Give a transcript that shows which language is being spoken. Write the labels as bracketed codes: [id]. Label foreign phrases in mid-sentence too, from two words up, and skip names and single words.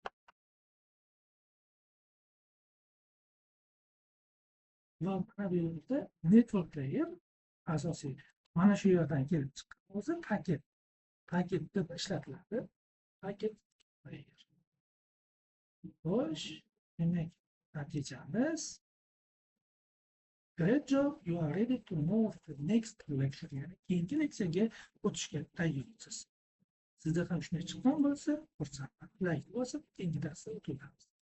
[uz] Va mana bu yerda [en] network layer [uz] asosiy. Mana shu yerdan kelib chiqqan o'zi paket deb ishlatiladi. Paket layer. Xo'sh, demak natijamiz [en] great job, you are ready to move to the next lecture. [uz] Yani keyingi leksiyaga o'tishga tayyorsiz. Sizda ham shunday chiqqan bo'lsa, xursandman. Like bosib, keyingi darsda o'tamiz.